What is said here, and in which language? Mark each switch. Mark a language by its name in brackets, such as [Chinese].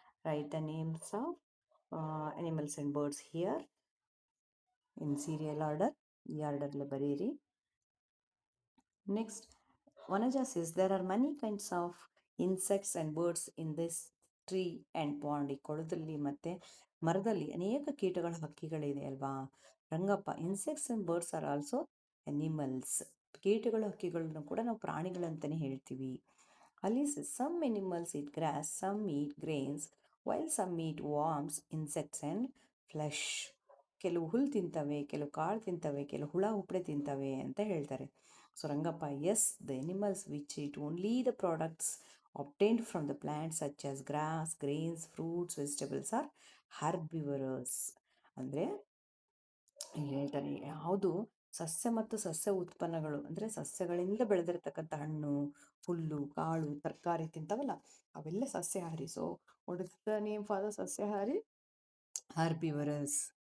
[English] Write the names of animals and birds here in serial order. [Kannada] ಈ ಆರ್ಡರ್ಲೆ ಬರೀರಿ. [English] Next, Vanaja says there are many kinds of insects and birds in this tree and pond. [Kannada] ಈ ಕೊಳದಲ್ಲಿ ಮತ್ತು ಮರದಲ್ಲಿ ಅನೇಕ ಕೀಟಗಳ ಹಕ್ಕಿಗಳಿದೆ ಅಲ್ವಾ? [English] Rangappa, insects and birds are also animals. [Kannada] ಕೀಟಗಳು ಹಕ್ಕಿಗಳನ್ನು ಕೂಡ ನಾವು ಪ್ರಾಣಿಗಳಂತಲೇ ಹೇಳ್ತೀವಿ. [English] Alice, some animals eat grass, some eat grains, while some eat worms, insects and flesh. [Kannada] ಕೆಲವು ಹುಲ್ಲು ತಿಂತವೆ, ಕೆಲವು ಕಾಳು ತಿಂತವೆ, ಕೆಲವು ಹುಳ ಹುಪ್ಪಡೆ ತಿಂತವೆ ಅಂತ ಹೇಳ್ತಾರೆ. [English] So Rangappa, yes, the animals which eat only the products obtained from the plants such as grass, grains, fruits, vegetables are herbivores. [Kannada] ಅಂದರೆ ಇಲ್ಲಿ ಹೇಳ್ತಾರೆ, ಯಾವುದು ಸಸ್ಯ ಮತ್ತು ಸಸ್ಯ ಉತ್ಪನ್ನಗಳು ಅಂದರೆ ಸಸ್ಯಗಳಿಂದ ಬೆಳೆದಿರ್ತಕ್ಕಂಥ ಹಣ್ಣು, ಹುಲ್ಲು, ಕಾಳು, ತರಕಾರಿ ತಿಂತಾವಲ್ಲ, ಅವೆಲ್ಲ ಸಸ್ಯಾಹಾರಿ. [English] So what is the name for the ಸಸ್ಯಾಹಾರಿ? Herbivorous.